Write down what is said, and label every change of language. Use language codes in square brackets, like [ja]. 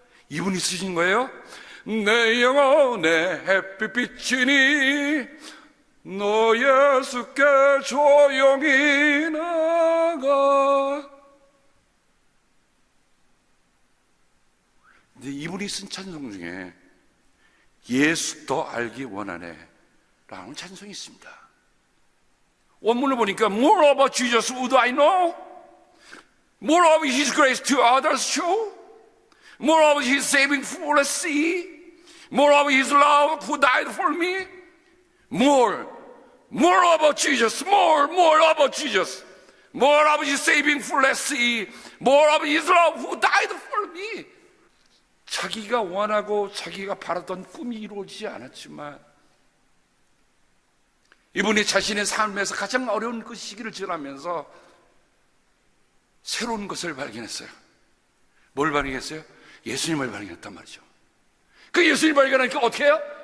[ko] 이분이 쓰신 거예요. 내 영혼의 햇빛 비치니 너 예수께 조용히 나가. 근데 이분이 쓴 찬송 중에 예수 더 알기 원하네 라는 찬송이 있습니다. [en] 원문을 보니까 More about Jesus would I know? More of His grace to others show? More of His saving fullness see? More of His love who died for me? More about Jesus, more about Jesus. More of His saving fullness see? More of His love who died for me? [ko] 자기가 원하고 자기가 바라던 꿈이 이루어지지 않았지만 이분이 자신의 삶에서 가장 어려운 그 시기를 지나면서 새로운 것을 발견했어요. 뭘 발견했어요? 예수님을 발견했단 말이죠. 그 예수님 발견하니까 어떻게 해요?